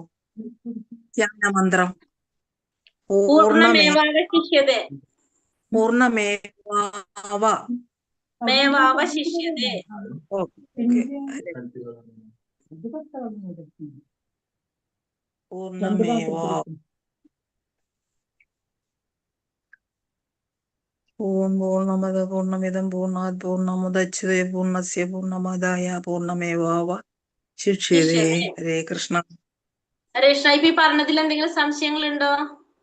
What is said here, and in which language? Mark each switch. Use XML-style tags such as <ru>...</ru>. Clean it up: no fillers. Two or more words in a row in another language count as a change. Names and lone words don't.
<ml>ധ്യാന മന്ത്രം</ml> <sa>പൂർണ്ണമേവാവശിഷ്യതേ. പൂർണ്ണമേവാവശിഷ്യതേ. पूर्णमेवा पूर्णमद पूर्णमिदं पूर्णात् पूर्णमुदच्यते पूर्णस्य पूर्णमादाय पूर्णमेवावशिष्यते. हरे कृष्ण. हरे कृष्ण.</sa> <ml>ഇപ്പൊ ഈ പറഞ്ഞതിൽ എന്തെങ്കിലും സംശയങ്ങളുണ്ടോ?</ml>